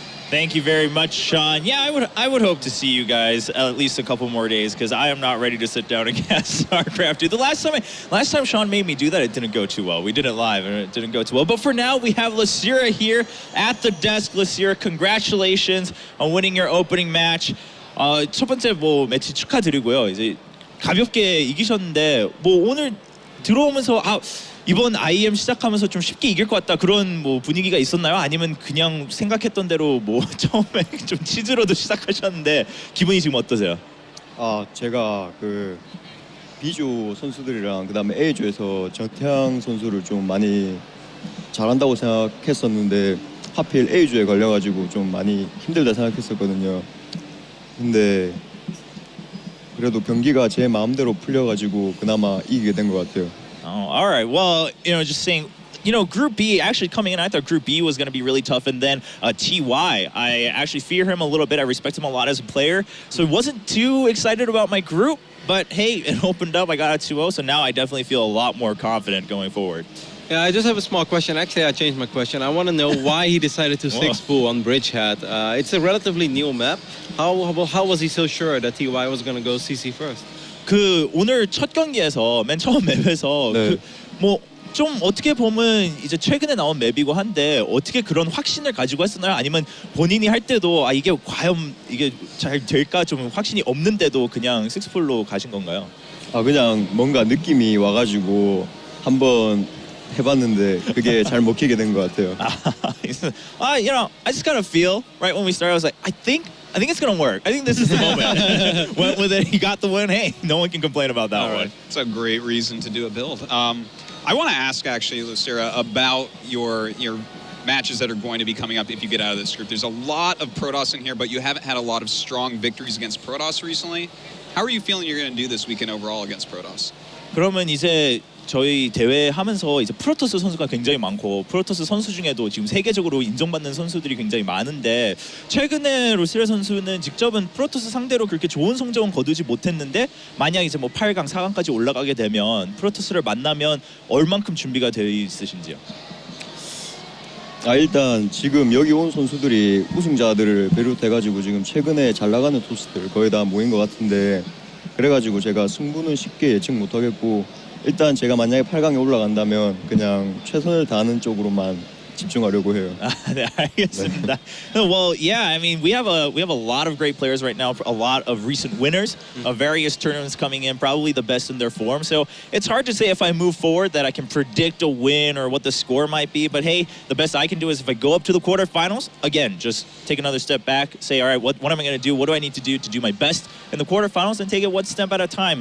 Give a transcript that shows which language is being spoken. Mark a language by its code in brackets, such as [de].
[en] Thank you very much, Sean. Yeah, I would hope to see you guys at least a couple more days, because I am not ready to sit down and cast StarCraft, dude. The last time Sean made me do that, it didn't go too well. We did it live and it didn't go too well. But for now, we have Losira here at the desk. Losira, congratulations on winning your opening match. [ko] 첫 번째 매치 축하드리고요. 이제 가볍게 이기셨는데 오늘 들어오면서 이번 IEM 시작하면서 좀 쉽게 이길 것 같다, 그런 분위기가 있었나요? 아니면 그냥 생각했던 대로 처음에 좀 치즈로도 시작하셨는데 기분이 지금 어떠세요? 제가 그 B조 선수들이랑 그다음에 A조에서 정태양 선수를 좀 많이 잘한다고 생각했었는데 하필 A조에 걸려가지고 좀 많이 힘들다 생각했었거든요. 근데 그래도 경기가 제 마음대로 풀려가지고 그나마 이기게 된 것 같아요. [en] Oh, all right. Well, just saying, Group B, actually coming in, I thought Group B was going to be really tough. And then TY, I actually fear him a little bit. I respect him a lot as a player. So I wasn't too excited about my group. But hey, it opened up. I got a 2-0. So now I definitely feel a lot more confident going forward. Yeah, I just have a small question. Actually, I changed my question. I want to know why he decided to 6-boo on Bridgehead. It's a relatively new map. How was he so sure that TY was going to go CC first? [ko] 오늘 첫 경기에서 맨 처음 맵에서 좀 어떻게 보면 이제 최근에 나온 맵이고 한데 어떻게 그런 확신을 가지고 했었나요? 아니면 본인이 할 때도 아 이게 과연 이게 잘 될까 좀 확신이 없는데도 그냥 식스풀로 가신 건가요? 아 그냥 뭔가 느낌이 와가지고 한번 해봤는데 그게 잘 먹히게 된 것 같아요. [en] You know, I just kind of feel right when we started. I was like, I think it's gonna work. I think this is the moment. Went with it. He got the win. Hey, no one can complain about that one. It's a great reason to do a build. I want to ask actually, Losira, about your matches that are going to be coming up if you get out of this group. There's a lot of Protoss in here, but you haven't had a lot of strong victories against Protoss recently. How are you feeling you're going to do this weekend overall against Protoss? [ko] 그러면 이제 저희 대회 하면서 이제 프로토스 선수가 굉장히 많고 프로토스 선수 중에도 지금 세계적으로 인정받는 선수들이 굉장히 많은데 최근에 로시라 선수는 직접은 프로토스 상대로 그렇게 좋은 성적은 거두지 못했는데 만약 이제 뭐 8강, 4강까지 올라가게 되면 프로토스를 만나면 얼만큼 준비가 되어 있으신지요? 아 일단 지금 여기 온 선수들이 우승자들을 비롯해가지고 지금 최근에 잘 나가는 토스들 거의 다 모인 것 같은데 그래가지고 제가 승부는 쉽게 예측 못하겠고 일단 제가 만약에 8강에 올라간다면 그냥 최선을 다하는 쪽으로만 집중하려고 해요. 네, 알겠습니다. [en] Well, yeah, I mean, we have a lot of great players right now, a lot of recent winners of various tournaments coming in, probably the best in their form. So it's hard to say if I move forward that I can predict a win or what the score might be. But hey, the best I can do is if I go up to the quarterfinals, again, just take another step back, say, all right, what am I going to do? What do I need to do my best in the quarterfinals and take it one step at a time?